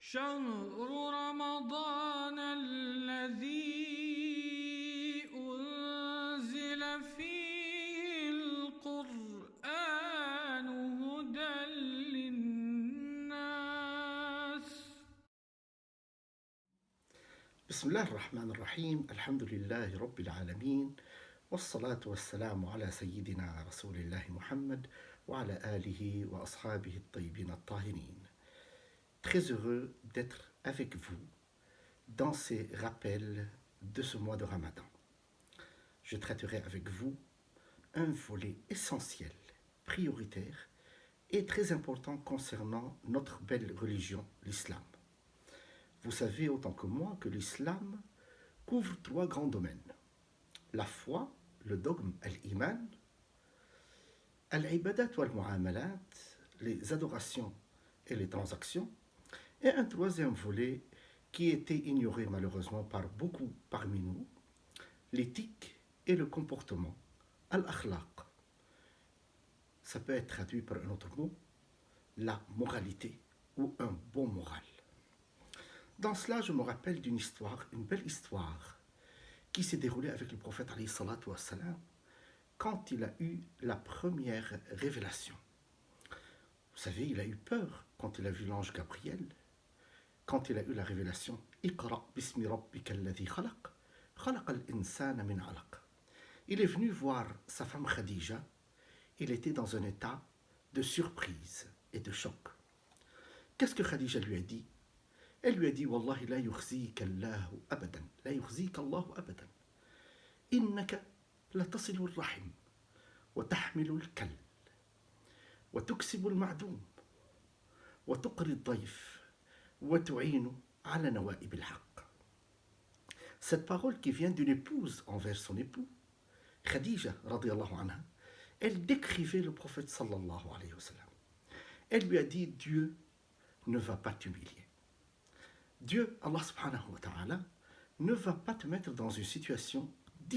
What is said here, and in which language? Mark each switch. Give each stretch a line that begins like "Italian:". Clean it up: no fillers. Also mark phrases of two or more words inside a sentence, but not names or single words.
Arabic: شهر رمضان الذي أنزل فيه القرآن هدى للناس. بسم الله الرحمن الرحيم. الحمد لله رب العالمين، والصلاة والسلام على سيدنا رسول الله محمد وعلى آله وأصحابه الطيبين الطاهرين.
French: Très heureux d'être avec vous dans ces rappels de ce mois de Ramadan. Je traiterai avec vous un volet essentiel, prioritaire et très important concernant notre belle religion, l'islam. Vous savez autant que moi que l'islam couvre 3 grands domaines. La foi, le dogme,
Arabic: الإيمان، العبادات والمعاملات,
French: les adorations et les transactions, et un troisième volet qui était ignoré malheureusement par beaucoup parmi nous, l'éthique et le comportement, al-akhlaq. Ça peut être traduit par un autre mot, la moralité ou un bon moral. Dans cela, je me rappelle d'une histoire, une belle histoire, qui s'est déroulée avec le prophète
Arabic: عليه الصلاة والسلام,
French: quand il a eu la première révélation. Vous savez, il a eu peur quand il a vu l'ange Gabriel, quand il a eu la révélation «
Arabic: اقرأ باسم ربك الذي خلق، خلق الإنسان من علق ».
French: Il est venu voir sa femme Khadija, il était dans un état de surprise et de choc. Qu'est-ce que Khadija lui a dit? Elle lui a dit «
Arabic: والله لا يخزيك الله أبدا، لا يخزيك الله أبدا. إنك لتصل الرحم، وتحمل الكل، وتكسب المعدوم، وتقري الضيف، وتعين على نوائب الحق ».
French: Cette parole qui vient d'une épouse envers son époux, Khadija
Arabic: رضي الله عنها,
French: elle décrivait le prophète
Arabic: صلى الله عليه وسلم.
French: Elle lui a dit « Dieu ne va pas t'humilier. Dieu,
Arabic: الله سبحانه وتعالى,
French: ne va pas te mettre dans une situation difficile.